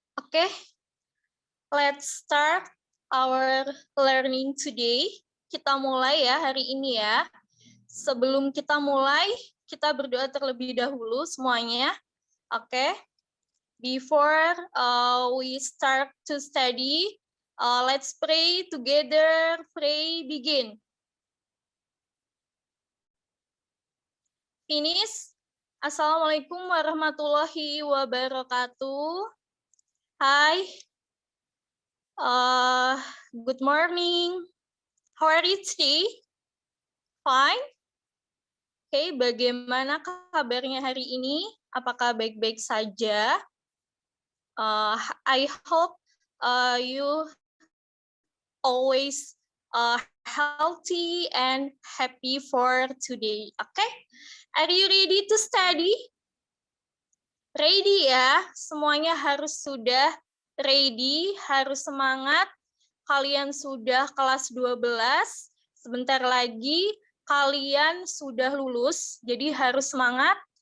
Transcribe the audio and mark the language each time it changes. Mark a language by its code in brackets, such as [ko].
[en] Okay, let's start our learning today. [id] Kita mulai ya hari ini ya. Sebelum kita mulai, kita berdoa terlebih dahulu semuanya. [en] Okay, before we start to study, let's pray together. Pray, begin. [ar] Finish. Assalamualaikum warahmatullahi wabarakatuh. Hi. [en] Good morning. How are you today? Fine. [id] Okay, bagaimana kabarnya hari ini? Apakah baik-baik saja? [en] I hope you always healthy and happy for today. Okay? Are you ready to study? Ready ya? [id] Semuanya harus sudah ready, harus semangat. Kalian sudah kelas 12, sebentar lagi kalian sudah lulus, jadi harus semangat.